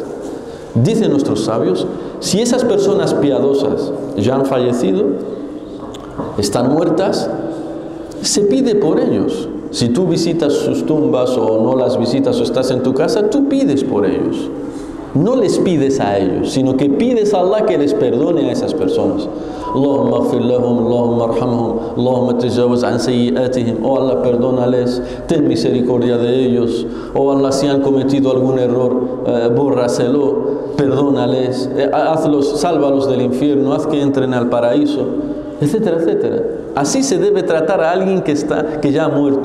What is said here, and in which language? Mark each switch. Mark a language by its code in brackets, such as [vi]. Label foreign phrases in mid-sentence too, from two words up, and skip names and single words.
[es] Dicen nuestros sabios, si esas personas piadosas ya han fallecido, están muertas, se pide por ellos. Si tú visitas sus tumbas o no las visitas o estás en tu casa, tú pides por ellos. No les pides a ellos, sino que pides a Allah que les perdone a esas personas. [ar] اللهم اغفر لهم، اللهم ارحمهم، اللهم تجاوز عن سيئاتهم. [es] Oh Allah, perdónales, ten misericordia de ellos. Oh Allah, si han cometido algún error, bórraselo, perdónales, sálvalos del infierno, haz que entren al paraíso, etcétera, etcétera. Así se debe tratar a alguien que ya ha muerto.